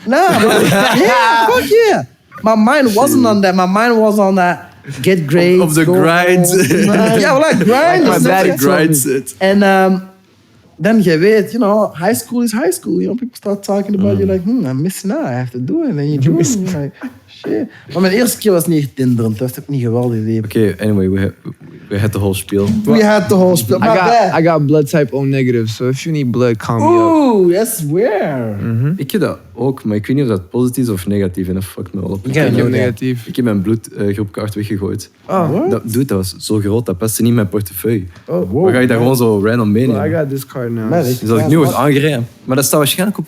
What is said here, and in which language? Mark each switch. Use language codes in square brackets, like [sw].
[en] Nah, fuck yeah. My mind wasn't on that. My mind was on that get grades. Of the grind. Yeah, well, like grind. My daddy grinds it. And then you weet, high school is high school. People start talking about you like, I'm missing out. I have to do it. And you do it. You're like, shit. [nl] Maar mijn eerste keer was niet echt tinderend. Dat was ook niet geweldig idee. [en] Okay, anyway, we had the whole spiel. We had the whole spiel. I got blood type O negative, so if you need blood, call me up. Ooh, that's weird. [nl] Ik heb dat ook, maar ik weet niet of dat positief is of negatief. En dat fuckt me wel op. Ik heb negatief. Ik heb mijn bloedgroepkaart weggegooid. Oh, dat was zo groot, dat paste niet in mijn portefeuille. Oh, wow. Maar ga je daar gewoon zo random meenemen? [en] I got this card now. [nl] Dus dat ik nu word aangereden. Maar dat staat waarschijnlijk op...